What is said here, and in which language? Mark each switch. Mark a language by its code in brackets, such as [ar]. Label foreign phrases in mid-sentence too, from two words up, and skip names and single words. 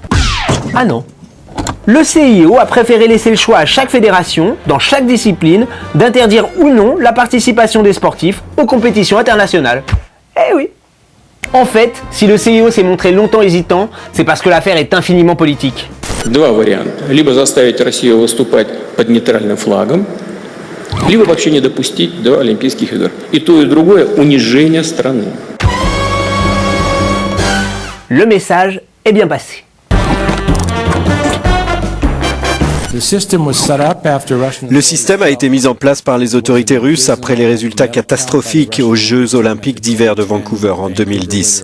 [fr] Ah non. Le CIO a préféré laisser le choix à chaque fédération, dans chaque discipline, d'interdire ou non la participation des sportifs aux compétitions internationales. Eh oui. En fait, si le CIO s'est montré longtemps hésitant, c'est parce que l'affaire est infiniment politique. [ru] Два варианта. Либо заставить Россию выступать под нейтральным флагом, либо вообще не допустить до Олимпийских игр. И то, и другое – унижение страны. [fr] Le message est bien passé. Le système a été mis en place par les autorités russes après les résultats catastrophiques aux Jeux Olympiques d'hiver de Vancouver en 2010.